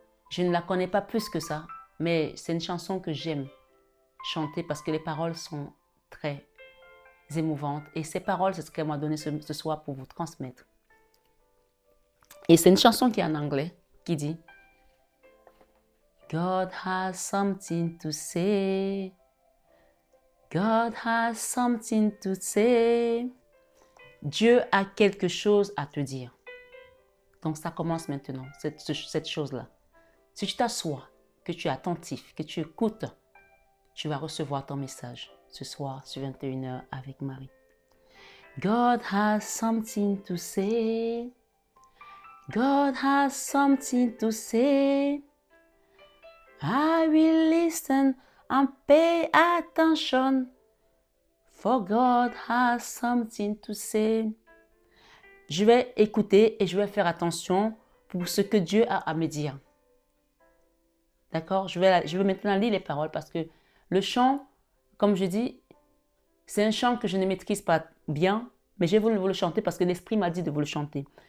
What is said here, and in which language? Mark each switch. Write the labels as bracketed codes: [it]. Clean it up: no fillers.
[fr] Je ne la connais pas plus que ça, mais c'est une chanson que j'aime chanter parce que les paroles sont très émouvantes. Et ces paroles, c'est ce qu'elle m'a donné ce soir pour vous transmettre. Et c'est une chanson qui est en anglais, qui dit [en] God has something to say. God has something to say. [fr] Dieu a quelque chose à te dire. Donc ça commence maintenant, cette chose-là. Si tu t'assois, que tu es attentif, que tu écoutes, tu vas recevoir ton message ce soir sur 21h avec Marie. [en] God has something to say. God has something to say. I will listen and pay attention. For God has something to say. [fr] Je vais écouter et je vais faire attention pour ce que Dieu a à me dire. D'accord? Je vais maintenant lire les paroles parce que le chant, comme je dis, c'est un chant que je ne maîtrise pas bien, mais je vais vous le chanter parce que l'Esprit m'a dit de vous le chanter.